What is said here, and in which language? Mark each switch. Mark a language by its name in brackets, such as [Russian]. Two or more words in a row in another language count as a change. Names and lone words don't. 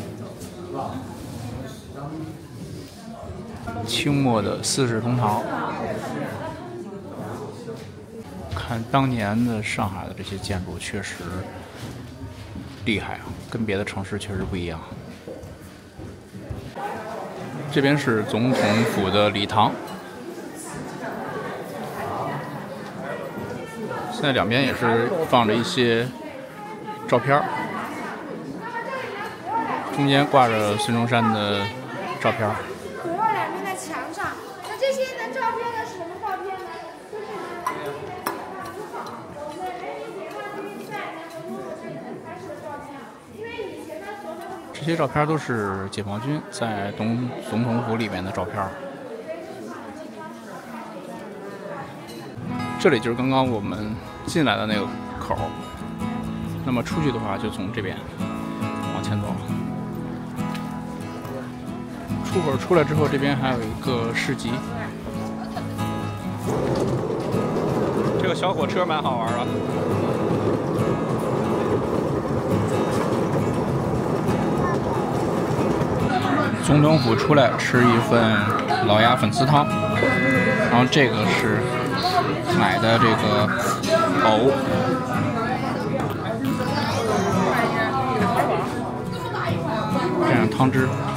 [Chinese] 清末的四世同堂，看當年的上海的這些建築確實厲害啊，跟別的城市確實不一樣。這邊是總統府的禮堂，现在两邊也是放着一些照片，中間掛着孫中山的照片。左右兩邊的牆上，那這些的照片呢是什麼照片呢？这些照片都是解放軍在總統府裡面的照片。這裡就是剛剛我們進來的那個口，那麼出去的話就從這邊往前走。出口出來之後，這邊還有一個市集。這個小火車蠻好玩的。总統府出來吃一份老鴨粉絲湯，然後這個是買的這個藕，这樣湯汁。